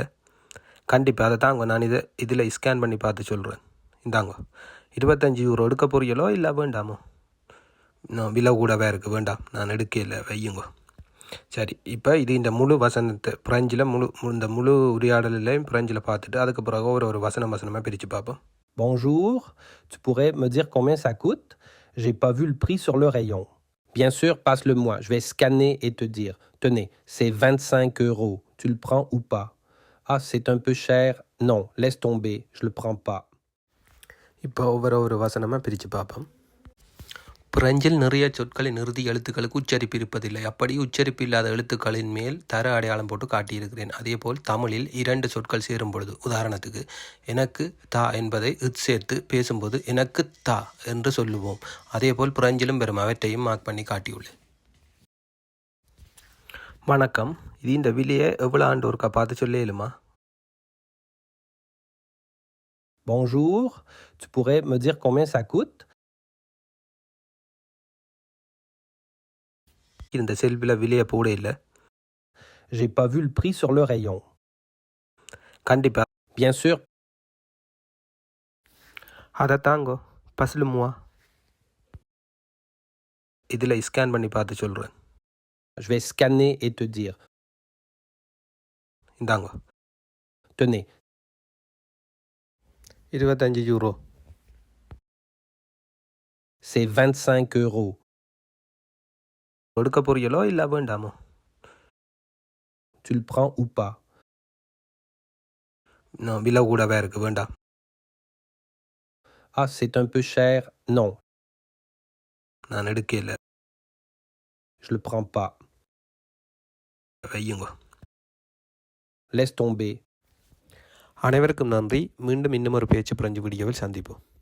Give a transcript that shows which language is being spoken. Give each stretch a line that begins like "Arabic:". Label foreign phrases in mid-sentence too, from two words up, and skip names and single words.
Tamil: கண்டிப்பாக அதை தாங்க, நான் இதில் ஸ்கேன் பண்ணி பார்த்து சொல்கிறேன். இந்தாங்க, 25 யூரோ எடுக்க போறீங்களோ இல்லை வேண்டாமோ? நான் விலை கூடவே இருக்குது, வேண்டாம், நான் எடுக்க இல்லை, வையுங்க. சரி, இப்போ இது இந்த முழு வசனத்தை பிரெஞ்சில் இந்த முழு உரையாடலையும் பிரெஞ்சில் பார்த்துட்டு அதுக்கு பிறகு ஒரு வசனமாக பிரித்து பார்ப்போம்.
French: Bonjour, tu pourrais me dire combien ça coûte? J'ai pas vu le prix sur le rayon. Bien sûr, passe-le-moi, je vais scanner et te dire. Tenez, c'est 25 €. Tu le prends ou pas? Ah, c'est un peu cher. Non, laisse tomber, je le prends pas.
Tamil: இப்போ ஒரு வசனமாக பிரித்து பார்ப்போம். பிரெஞ்சில் நிறைய சொற்களின் இறுதி எழுத்துக்களுக்கு உச்சரிப்பு இருப்பதில்லை. அப்படி உச்சரிப்பு இல்லாத எழுத்துக்களின் மேல் தர அடையாளம் போட்டு காட்டியிருக்கிறேன். அதேபோல் தமிழில் 2 சொற்கள் சேரும் பொழுது, உதாரணத்துக்கு எனக்கு தா என்பதை சேர்த்து பேசும்போது எனக்கு தா என்று சொல்லுவோம். அதேபோல் பிரெஞ்சிலும் பெறும் அவற்றையும் மார்க் பண்ணி காட்டியுள்ளேன். வணக்கம். இது இந்த விலையை எவ்வளோ ஆண்டு ஒருக்கா பார்த்து சொல்லேலுமா?
French: Bonjour, tu pourrais me dire combien ça coûte?
Tamil: இந்த செல்ஃபில் விலையை போட இல்லை.
French: J'ai pas vu le prix sur le rayon.
Tamil: கண்டிப்பாக.
French: Bien sûr.
Tamil: அதை தாங்கோ,
French: passe-le-moi.
Tamil: இதில் ஸ்கேன் பண்ணி பார்த்து சொல்கிறேன்.
French: Je vais scanner et te dire.
Tamil: இந்தாங்க.
French: Tenez.
Tamil: 25 யூரோ.
French: C'est 25 €.
Tamil: எடுக்க போறீங்களோ இல்லை வேண்டாமோ?
French: Tu le prends ou pas?
Tamil: நான் விலை கூடவே இருக்குது, வேண்டாம்.
French: Ah, c'est un peu cher. Non.
Tamil: நான் எடுக்க இல்லை.
French: Je le prends pas.
Tamil: வையுங்க.
French: Laisse tomber.
Tamil: அனைவருக்கும் நன்றி. மீண்டும் இன்னும் ஒரு பேச்சு பிரெஞ்சு வீடியோவில் சந்திப்போம்.